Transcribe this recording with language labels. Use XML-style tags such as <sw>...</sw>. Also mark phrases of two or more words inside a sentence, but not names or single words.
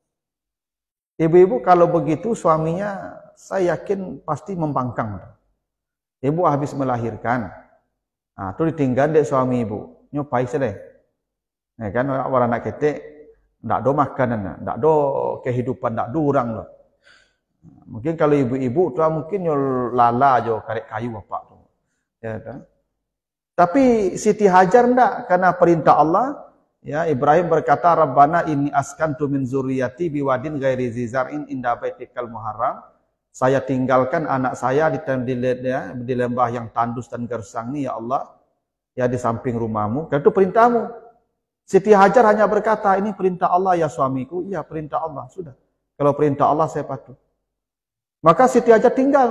<id>Ibu-ibu kalau begitu suaminya, saya yakin pasti membangkang.</id> <min>Ibu habis melahirkan, itu ditinggal dek suami ibu, nyopai sedeh.</min> <id>Ya kan orang nak ketek, tak ada makanan, tak ada kehidupan, tak ada orang lah.</id> <min>Mungkin kalau ibu-ibu tu mungkin nyol lala jo karek kayu bapak tu.</min> <id>Ya kan? Tapi Siti Hajar ndak, karena perintah Allah. Ya, Ibrahim berkata,</id> <ar>ربنا إني أسكنت من ذريتي بواد غير ذي زرع عند بيتك المحرم.</ar> <id>Saya tinggalkan anak saya di lembah yang tandus dan gersang ni ya Allah, ya di samping rumahmu. Itu perintahmu. Siti Hajar hanya berkata, ini perintah Allah ya suamiku. Iya, perintah Allah, sudah. Kalau perintah Allah saya patuh. Maka Siti Hajar tinggal.</id>